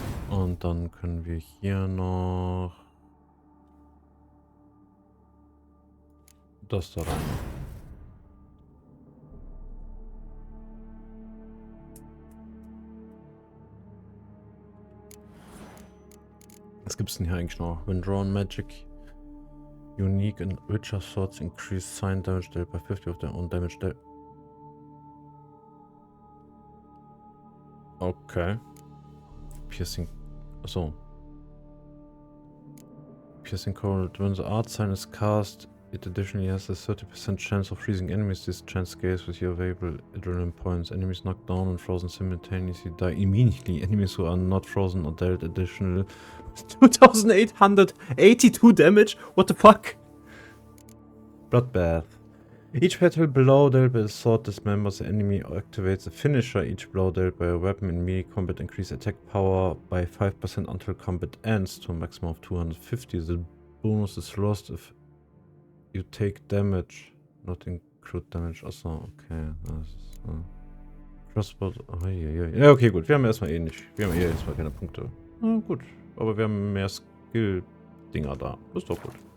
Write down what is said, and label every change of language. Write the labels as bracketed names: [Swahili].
[German] Und dann können wir hier noch... das da rein machen. Was gibt's denn hier eigentlich noch? [English] When drawn magic unique and richer swords increase sign damage dealt by 50 of their own damage dealt. [German] Okay. Piercing. Achso. [English] Piercing cold. When the art sign is cast, it additionally has a 30% chance of freezing enemies. This chance scales with your available adrenaline points. Enemies knocked down and frozen simultaneously die immediately. Enemies who are not frozen are dealt additional 2882 damage? What the fuck? Bloodbath. Each battle blow dealt by a sword dismembers the enemy or activates a finisher. Each blow dealt by a weapon in melee combat increases attack power by 5% until combat ends to a maximum of 250. The bonus is lost if you take damage. Not include damage. Achso, okay. Crossbow. [German] Oh, ja, okay, gut. Wir haben erstmal nicht. Wir haben erstmal keine Punkte. Gut. Aber wir haben mehr Skill-Dinger da. Ist doch gut.